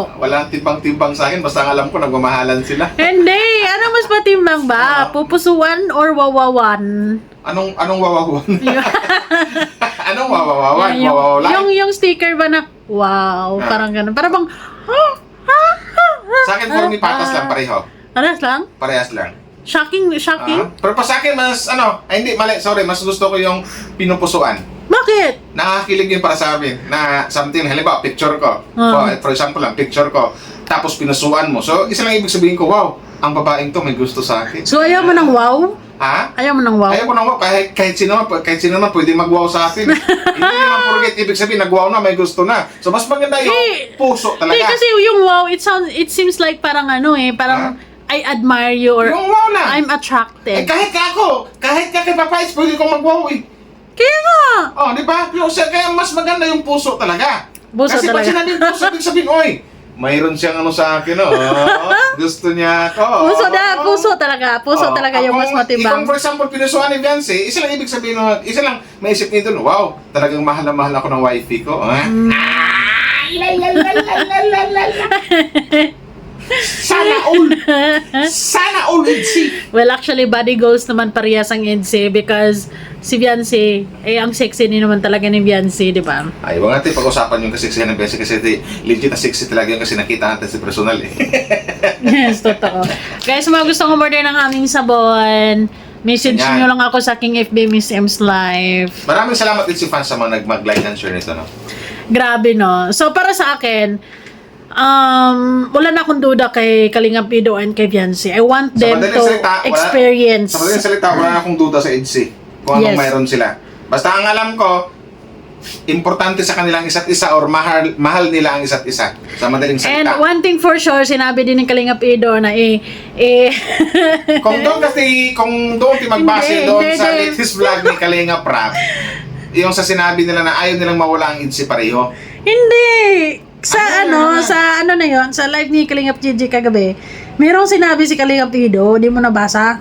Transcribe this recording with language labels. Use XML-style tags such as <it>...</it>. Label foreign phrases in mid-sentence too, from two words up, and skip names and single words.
<tl>Walang timbang-timbang sa akin, basta ang alam ko nagmamahalan sila. Hindi, anong mas matimbang ba? Pupusuan or wawawan? Anong wawawan? Anong wawawan? Wawawan? Yung sticker ba na, wow, parang ganun. Parang bang, Sa akin,</tl> <en>for me,</en> <tl>patas lang pareho. Parehas lang? Parehas lang. Shocking? Pero pa sa akin, mas, hindi, mali, sorry, mas gusto ko yung pinupusuan. Bakit? Nakakilig yun para sa amin na something, halimbawa, picture ko.</tl> <en>For example</en> <tl>lang, picture ko. Tapos pinusuan mo. So, isa lang ibig sabihin ko, wow, ang babaeng to may gusto sa akin. So, ayaw mo ng wow? Ha? Ayaw mo ng wow? Ayaw ko nang wow. Kahit sino naman pwede mag-wow sa atin. Hindi naman forget, ibig sabihin, nag-wow na, may gusto na. So, mas maganda yung puso talaga. Hindi, kasi yung wow,</tl> <en>it seems like</en> <tl>parang parang</tl> <en>I admire you or</en> <tl>Yung wow na.</tl> <en>I'm attracted.</en> <tl>Kahit ka ako, kahit ka kay Papa Is, pwede kong mag-wow eh. Kaya nga. Oh, di ba? Kaya mas maganda yung puso talaga. Puso Kasi talaga. pag sinabing puso, ibig sabihin, oy, mayroon siyang sa akin, gusto niya ako. Puso talaga. Puso talaga yung mas matibang. Kung</tl> <en>for example,</en> <tl>pinusuan ni Beyonce, isa lang ibig sabihin, isa lang maisip niyo doon, wow, talagang mahal na mahal ako ng wifey ko. Sana all EDC.</tl> <en>Well, actually, body goals</en> <tl>naman parehas ang EDC because si Beyonce, ang sexy din naman talaga ni Beyonce, di ba? Ay, wag natin pag-usapan yung kaseksihan ng Beyonce kasi legit na sexy talaga yun kasi nakita natin sa personal eh. Yes, totoo. Guys, mga gustong umorder ng aming sabon, message Yan. nyo lang ako sa aking FB Miss M's Life. Maraming salamat din si fans sa mga mag-</tl> <en>like and share</en> <tl>nito, no? Grabe, no? So, para sa akin, wala na akong duda kay Kalinga Pido and kay Beyonce.</tl> <en>I want them to experience.</en> <tl>Sa madaling salita, wala na akong duda sa EDC kung anong Yes. mayroon sila. Basta ang alam ko, importante sa kanilang isa't isa or mahal nila ang isa't isa. Sa madaling And salita.</tl> <en>one thing for sure,</en> <tl>sinabi din ni Kalinga Pido na Kung doon magbase Hindi, doon hindi, sa hindi. latest vlog ni Kalinga Prab, yung sa sinabi nila na ayaw nilang mawala ang EDC pareho. Hindi. Sa ano na yon, sa live ni Kalingap Gigi kagabi, merong sinabi si Kalingap Pido, di mo nabasa?</tl>